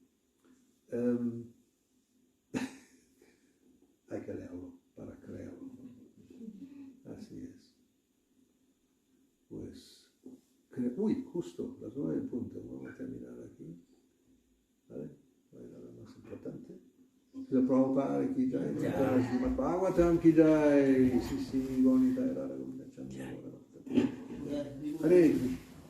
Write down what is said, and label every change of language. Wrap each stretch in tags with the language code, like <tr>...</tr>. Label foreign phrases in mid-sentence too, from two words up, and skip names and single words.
<es>Hay que leerlo para creerlo. Así es. Pues, justo, las 9 en punto. Vamos a terminar aquí. ¿Vale? No hay nada más importante. La Prabhupada</es> <hi>की जय,</hi> <es>Srimad Bhagavatam</es> <hi>की जय,</hi> <es>Sisi Gonita Radha Govinda Chandra. Hare Krishna.</es>